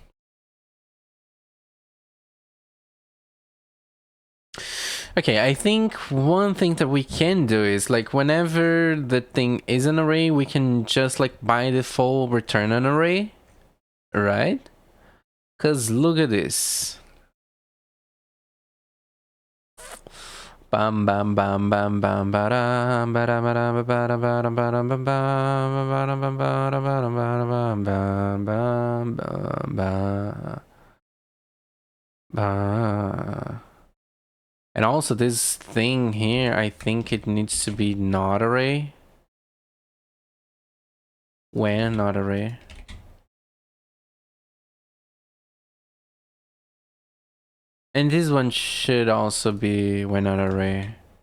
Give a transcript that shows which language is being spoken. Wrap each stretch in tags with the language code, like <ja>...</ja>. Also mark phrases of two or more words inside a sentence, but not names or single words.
<en>Okay, I think one thing that we can do is, like, whenever the thing is an array, we can just, like, by default return an array, right? Because look at this. Bam bam bam bam bam ba-dum ba-dum ba-dum ba-dum ba-dum ba-dum ba-dum ba-dum ba-dum ba-dum ba-dum ba-dum ba. And also this thing here, I think it needs to be not array. When not array. And this one should also be when not array.</en>